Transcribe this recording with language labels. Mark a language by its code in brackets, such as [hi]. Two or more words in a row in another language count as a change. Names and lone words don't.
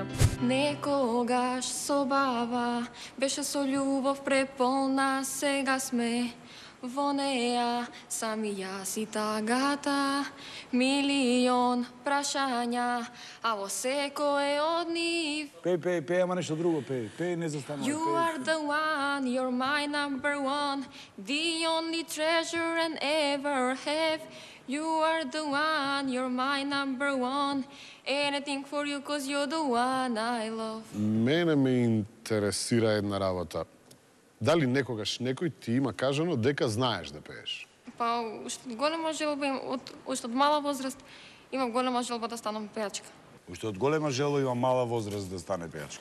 [mk] Некогаш собава беше со љубов преполна, сега сме во неа сами јас и тагата. Милион прашања, а во секое од нив. Пеј, ама нешто друго, пеј, не застанува. [en] You are the one, you're my number one, the only treasure and ever have. You are the one, you're my number one, anything for you cause you're the one I love. [mk] Мене ме интересира една работа. Дали некогаш некој ти има кажано дека знаеш да пееш? Па, уште од голема желба, уште од мала возраст, имам голема желба да станам пејачка. Уште од голема желба има мала возраст да стане пејачка.